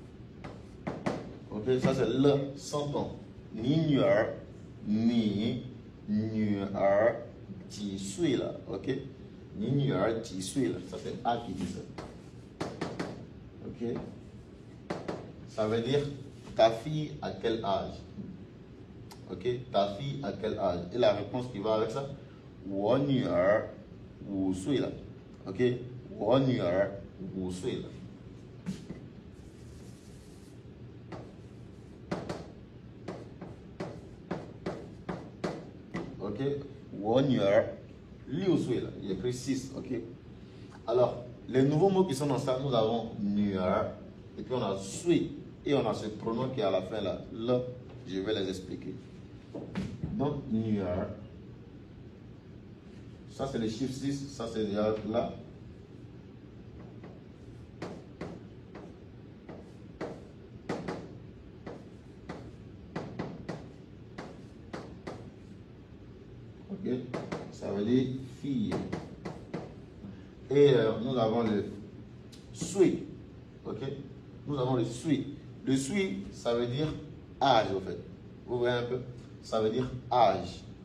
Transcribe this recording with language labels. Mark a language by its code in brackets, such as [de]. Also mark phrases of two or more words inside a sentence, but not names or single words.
[fr] Ok, ça c'est le sans ton. [zh] 你女儿，你女儿几岁了 [fr] OK [zh] 你女儿几岁了 [fr] ça c'est A qui dit ça ok ça veut dire ta fille à quel âge ok ta fille à quel âge et la réponse qui va avec ça [zh] 我女儿5岁了 [fr] ok [zh] 我女儿5岁了 [fr] ok [zh] 我女儿6岁了 [fr] il y a écrit 6 ok alors les nouveaux mots qui sont dans ça nous avons 女儿 et puis on a 岁 et on a ce pronom qui est à la fin là le je vais les expliquer donc 女儿 ça c'est le chiffre 6 ça c'est déjà là ok ça veut dire fille et nous avons le sui ok nous avons le sui ça veut dire âge en fait vous voyez un peu ça veut dire âge